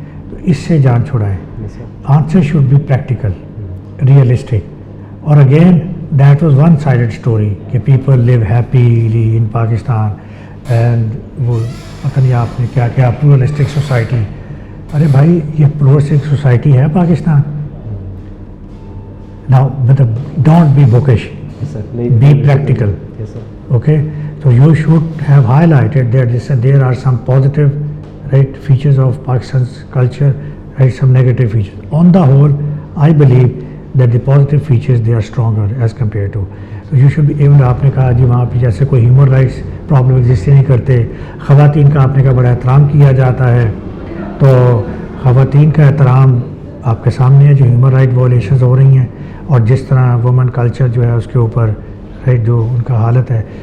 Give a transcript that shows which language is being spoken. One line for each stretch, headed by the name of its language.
Urdu: تو اس سے جان چھڑائیں.
English: Answer should be practical, realistic. اور again that was one sided story کہ people live happily in Pakistan and
Urdu: وہ پتہ نہیں آپ نے کیا کیا
English: Pluralistic society.
Urdu: ارے بھائی یہ پلورلسٹک سوسائٹی ہے Pakistan.
English: Now, don't be bookish, be practical, okay? So you should have highlighted that there are some positive right features of Pakistan's culture, right, some negative features. On the whole, I believe that the positive features, they are stronger as compared to. So you should be able to,
Urdu: آپ نے کہا جی وہاں پہ جیسے کوئی human rights problem exist نہیں کرتے, خواتین کا آپ نے کہا بڑا احترام کیا جاتا ہے. تو خواتین کا احترام آپ کے سامنے ہے, جو ہیومن رائٹ وائلیشنز ہو رہی ہیں اور جس طرح وومن کلچر جو ہے اس کے اوپر رائٹ جو ان کا حالت ہے.